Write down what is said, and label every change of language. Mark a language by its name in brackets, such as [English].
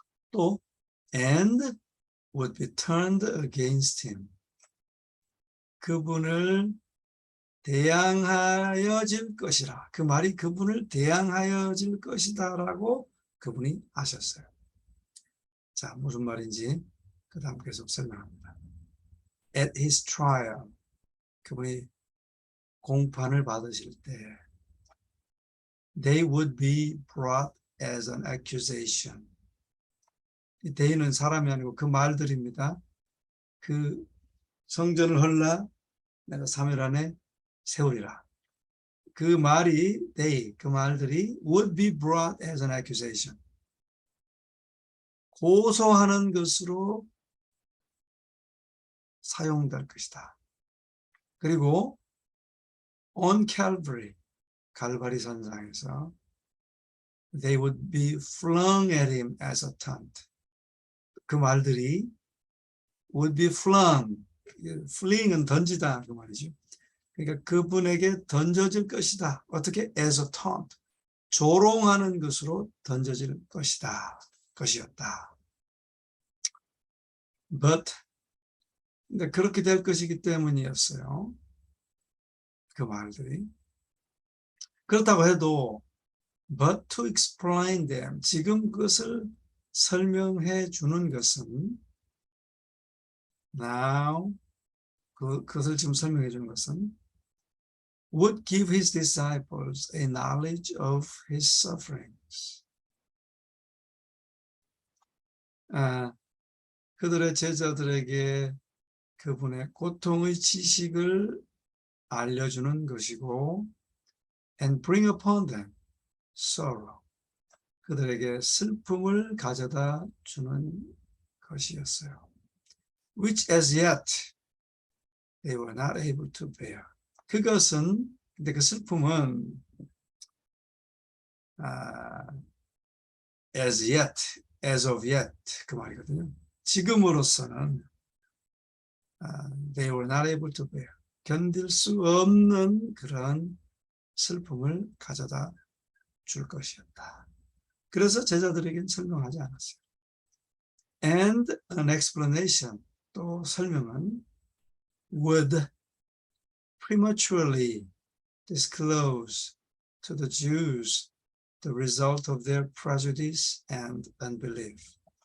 [English] 또 and would be turned against him. [Korean] 그분을 대항하여질 것이라. 그 말이 그분을 대항하여질 것이다라고 그분이 아셨어요. 자, 무슨 말인지 그 다음 계속 설명합니다. [English] At his trial, [Korean] 그분이 공판을 받으실 때 [English] They would be brought as an accusation. [Korean] 이 they는 사람이 아니고 그 말들입니다. 그 성전을 헐라 내가 3일 안에 세우리라. 그 말이 그 말들이 [English] would be brought as an accusation. [Korean] 고소하는 것으로 사용될 것이다. 그리고 [English] on Calvary, [Korean] 갈바리 산상에서 [English] they would be flung at him as a taunt. [Korean] 그 말들이 [English] would be flung, [Korean] fling은 던지다 그 말이죠. 그러니까 그분에게 던져질 것이다. 어떻게? [English] as a taunt, [Korean] 조롱하는 것으로 던져질 것이었다. But 근데 그렇게 될 것이기 때문이었어요. 그 말들이. 그렇다고 해도 [English] but to explain them, [Korean] 지금 그것을 설명해 주는 것은 [English] now, [Korean] 그것을 지금 설명해 주는 것은 [English] would give his disciples a knowledge of his sufferings. [Korean] 그들의 제자들에게 그분의 고통의 지식을 알려주는 것이고 [English] and bring upon them sorrow, [Korean] 그들에게 슬픔을 가져다 주는 것이었어요. [English] which as yet they were not able to bear. [Korean] 그것은, 근데 그 슬픔은 [English] as yet, as of yet [Korean] 그 말이거든요. 지금으로서는 [English] they were not able to bear, [Korean] 견딜 수 없는 그런 슬픔을 가져다 줄 것이었다. 그래서 제자들에게는 설명하지 않았어요. [English] And an explanation, [Korean] 또 설명은 [English] would prematurely disclose to the Jews the result of their prejudice and unbelief.